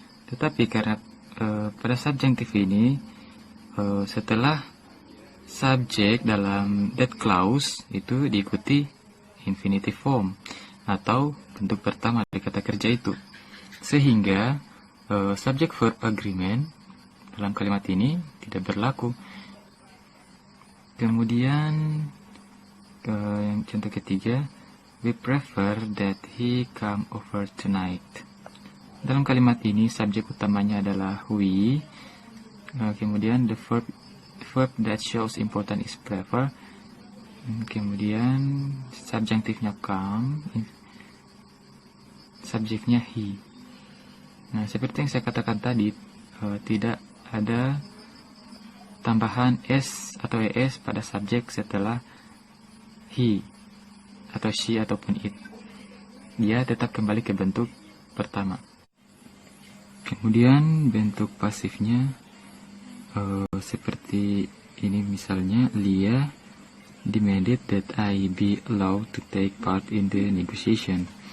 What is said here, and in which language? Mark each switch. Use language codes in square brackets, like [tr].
[id] Tetapi karena pada subjunctive ini setelah subject dalam that clause itu diikuti infinitive form atau bentuk pertama dari kata kerja itu, sehingga subject verb agreement dalam kalimat ini tidak berlaku. Kemudian yang contoh ketiga, [en] we prefer that he come over tonight. [id] Dalam kalimat ini subjek utamanya adalah we. Kemudian [en] the verb that shows important is prefer. [id] Kemudian subjunctifnya come, subjeknya he. Nah, seperti yang saya katakan tadi, tidak ada tambahan s atau es pada subjek setelah he atau she ataupun it. Dia tetap kembali ke bentuk pertama. Kemudian bentuk pasifnya seperti ini, misalnya Lia [en] demanded that I be allowed to take part in the negotiation.